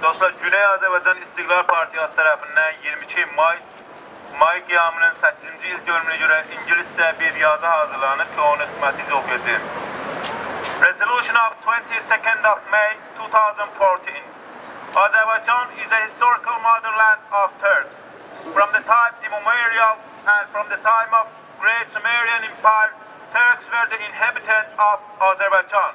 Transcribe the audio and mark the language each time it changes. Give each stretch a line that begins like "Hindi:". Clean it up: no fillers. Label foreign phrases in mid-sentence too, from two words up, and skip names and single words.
Azerbaijani: Dostlar, Güney Azərbaycan İstiqlal Partiyası tərəfindən 22 may qiyamının 8-ci il dönümünə görə ingiliscə bir yazı hazırlanıb ki, onu xidmətinizə oxuyacağım.
English: Resolution of 22nd of May 2014. Azerbaijan is a historical motherland of Turks. From the time immemorial and from the time of Great Sumerian Empire, Turks were the inhabitants of Azerbaijan.